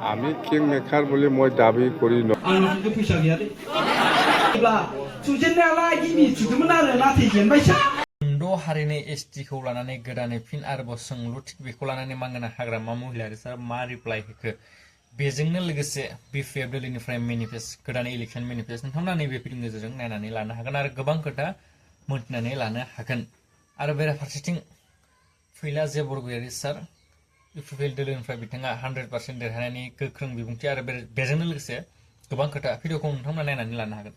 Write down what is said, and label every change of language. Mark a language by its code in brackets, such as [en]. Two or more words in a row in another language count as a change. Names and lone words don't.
[as] আমি কিং মেকাৰ বুলি মই দাবী কৰি ন [brx] आंनाव फैसा गैया दे अब्ला सुजेननायालाय गिबि सुदोंमोन आरो नाथाय जेनबायसा द' हारिनि एसटिखौ लानानै गोदानै फिन आरोबाव सोंलु थिक बेखौ लानानै मांगोना हाग्रामा महिलारि सार मा रिप्लाइ होखो बेजोंनो लोगोसे बिपिएफ दिल्लीनिफ्राय मेनिफेस्ट गोदान [en] election manifesto [brx] नोंथांमोना नैबे भिडिअनि गेजेरजों नायनानै लानो हागोन आरो गोबां खोथा मोनथिनानै लानो हागोन आरो बेराफारसेथिं फैला जे बरगयारि सार बिपिएफ दिल्लीनिफ्राय बिथाङा 100% देरहानायनि गोख्रों बिबुंथि आरो बेजोंनो लोगोसे गोबां खोथा भिडिअखौ नोंथांमोना नायनानै लानो हागोन